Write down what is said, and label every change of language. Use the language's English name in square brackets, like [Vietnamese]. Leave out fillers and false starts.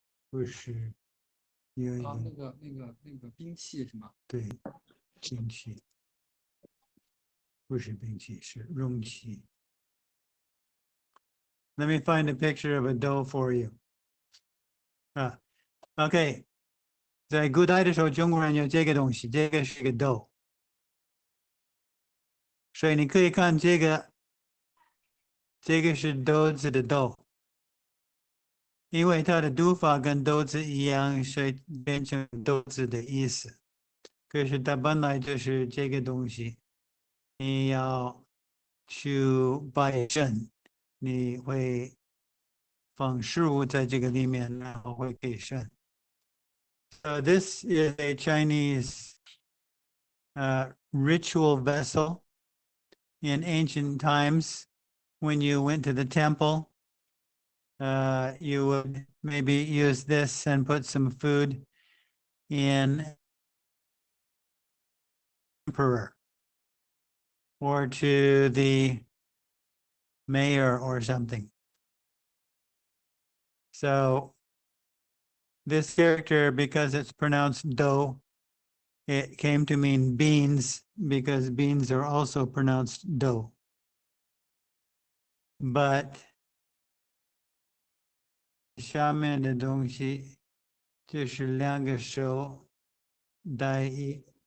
[Chinese] 不是，有一啊，个那个兵器是吗？对，兵器，不是兵器，是容器。 [English] Let me find a picture of a dough for you. [Chinese] OK， 在古代的时候，中国人有这个东西，这个是个 dough， 所以你可以看这个，这个是豆子的豆，因为它的读法跟豆子一样，所以变成豆子的意思。可是它本来就是这个东西，你要去拜神，你会放食物在这个里面，然后会给神。 [English] So this is a Chinese ritual vessel. In ancient times, when you went to the temple, you would maybe use this and put some food in emperor or to the mayor or something. So this character, because it's pronounced dough, it came to mean beans because beans are also pronounced dough. [Chinese] But 下面的东西就是两个手带一